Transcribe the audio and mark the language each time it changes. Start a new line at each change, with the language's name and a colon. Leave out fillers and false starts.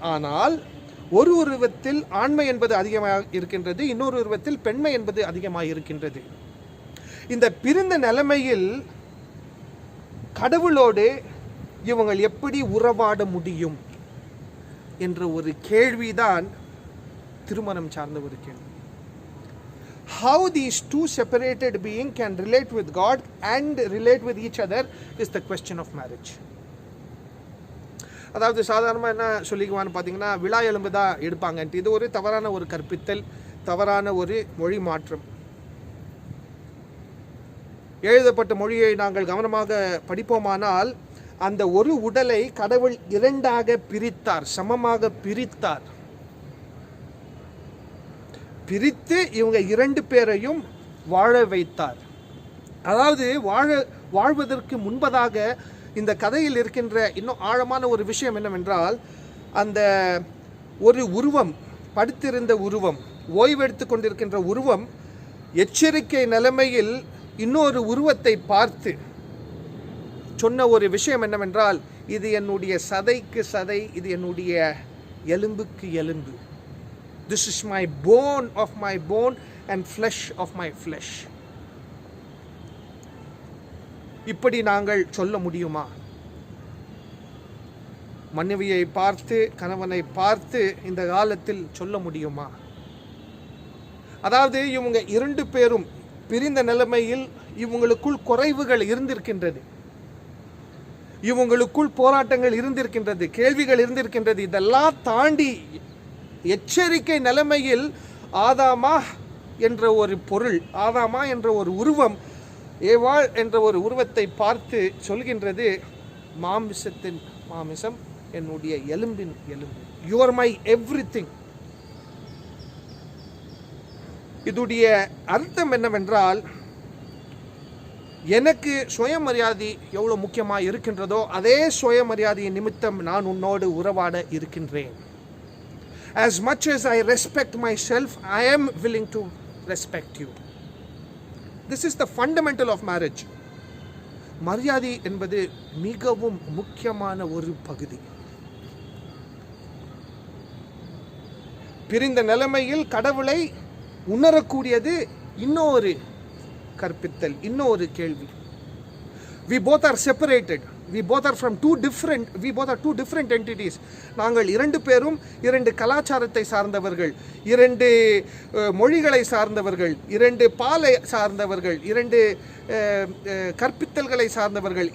Tamil: ஆனால் ஒரு உருவத்தில் ஆண்மை என்பது அதிகமாக இருக்கின்றது, இன்னொரு உருவத்தில் பெண்மை என்பது அதிகமாக இருக்கின்றது. இந்த பிரிந்த நிலைமையில் கடவுளோடு இவங்கள் எப்படி உறவாட முடியும் என்ற ஒரு கேள்விதான் திருமணம் சார்ந்த ஒரு கேள்வி.
English: how these two separated beings can relate with God and relate with each other is the question of marriage.
Tamil: அதாவது சாதாரணமாக என்ன சொல்லிக்குவான்னு பார்த்தீங்கன்னா, விழா எலும்பு தான் எடுப்பாங்கன்ட்டு. இது ஒரு தவறான ஒரு கற்பித்தல், தவறான ஒரு மொழி மாற்றம். எழுதப்பட்ட மொழியை நாங்கள் கவனமாக படிப்போமானால், அந்த ஒரு உடலை கடவுள் இரண்டாக பிரித்தார், சமமாக பிரித்தார். பிரித்து இவங்க இரண்டு பேரையும் வாழ வைத்தார். அதாவது வாழ்வதற்கு முன்பதாக இந்த கதையில் இருக்கின்ற இன்னும் ஆழமான ஒரு விஷயம் என்னவென்றால், அந்த ஒரு உருவம், படுத்திருந்த உருவம், ஓய்வெடுத்து கொண்டிருக்கின்ற உருவம் எச்சரிக்கை நிலைமையில் இன்னொரு உருவத்தை பார்த்து சொன்ன ஒரு விஷயம் என்னவென்றால், இது என்னுடைய சதைக்கு சதை, இது என்னுடைய எலும்புக்கு எலும்பு.
English: This is my bone of my bone and flesh of my flesh.
Tamil: இப்படி நாங்கள் சொல்ல முடியுமா? மனைவியை பார்த்து, கணவனை பார்த்து இந்த காலத்தில் சொல்ல முடியுமா? அதாவது இவங்க இரண்டு பேரும் பிரிந்த நிலைமையில் இவங்களுக்குள் குறைவுகள் இருந்திருக்கின்றது, இவங்களுக்குள் போராட்டங்கள் இருந்திருக்கின்றது, கேள்விகள் இருந்திருக்கின்றது. இதெல்லாம் தாண்டி எச்சரிக்கை நிலைமையில் ஆதாமா என்ற ஒரு பொருள், ஆதாமா என்ற ஒரு உருவம், ஏவாள் என்ற ஒரு உருவத்தை பார்த்து சொல்கின்றது, மாமிசத்தின் மாமிசம், என்னுடைய எலும்பின் எலும்பு.
English: You are my everything.
Tamil: இதுடைய அர்த்தம் என்னவென்றால், எனக்கு சுயமரியாதை எவ்வளவு முக்கியமாக இருக்கின்றதோ அதே சுயமரியாதையின் நிமித்தம் நான் உன்னோடு உறவாட இருக்கின்றேன்.
English: As much as I respect myself, I am willing to respect you. This is the fundamental of marriage.
Tamil: மரியாதை என்பது மிகவும் முக்கியமான ஒரு பகுதி. பிரிந்த நிலைமையில் கடவுளை உணரக்கூடியது இன்னொரு கற்பித்தல், இன்னொரு கேள்வி.
English: We both are separated. We both are from two different entities.
Tamil: நாங்கள் இரண்டு பேரும் இரண்டு கலாச்சாரத்தை சார்ந்தவர்கள், இரண்டு மொழிகளை சார்ந்தவர்கள், இரண்டு பாலை சார்ந்தவர்கள், இரண்டு கற்பித்தல்களை சார்ந்தவர்கள்.